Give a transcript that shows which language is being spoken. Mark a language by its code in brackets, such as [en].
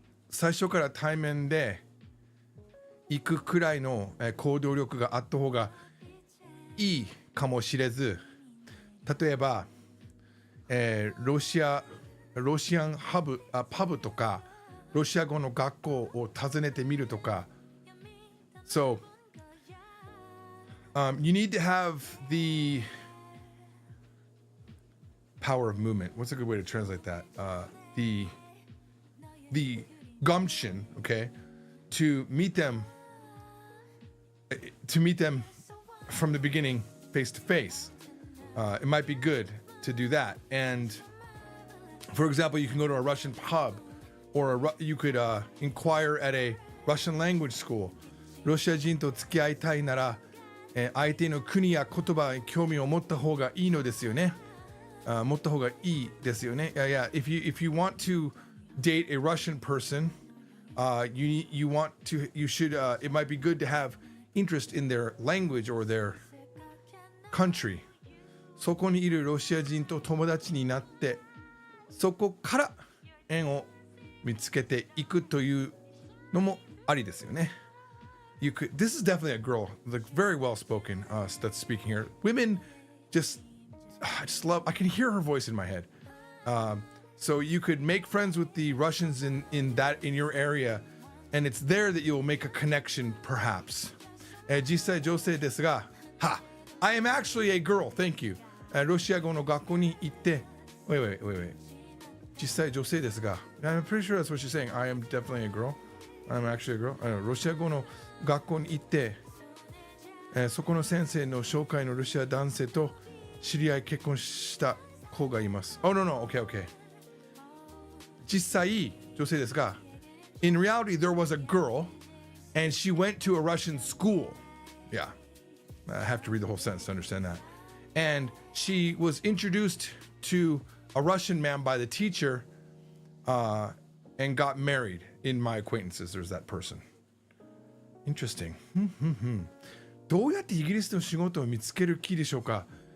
[ja] 最初から対面で行くくらいの行動力があった方がいいかもしれず、例えば、ロシアンパブとかロシア語の学校を訪ねてみるとか。 [en] So, you need to have the power of movement. What's a good way to translate that? The gumption, okay, to meet them from the beginning face to face. It might be good to do that. And for example, you can go to a Russian pub, or you could inquire at a Russian language school. [ja] ロシア人と付き合いたいなら、相手の国や言葉に興味を持った方がいいのですよね。持った方がいいですよね。 [en] Yeah. If you want to date a Russian person, you should. It might be good to have interest in their language or their country. [ja] そこにいるロシア人と友達になって、そこから縁を見つけていくというのもありですよね。 [en] You could. This is definitely a girl, like very well spoken. That's speaking here. Women, I just love. I can hear her voice in my head. So you could make friends with the Russians in your area, and it's there that you'll make a connection, perhaps. [ja] 実際女性ですが、 [en] I am actually a girl. Thank you. [ja] ロシア語の学校に行って、 [en] wait. [ja] 実際女性ですが、 [en] I'm pretty sure that's what she's saying. I am definitely a girl. I'm actually a girl. [ja] ロシア語の学校に行って、そこの先生の紹介のロシア男性と知り合い結婚した子がいます。 [en] Oh no, okay. [ja] 実際女性ですが、 [en] in reality there was a girl and she went to a Russian school. Yeah, I have to read the whole sentence to understand that. And she was introduced to a Russian man by the teacher and got married. In my acquaintances, there's that person. Interesting. [ja] どうやってイギリスの仕事を見つける気でしょうか?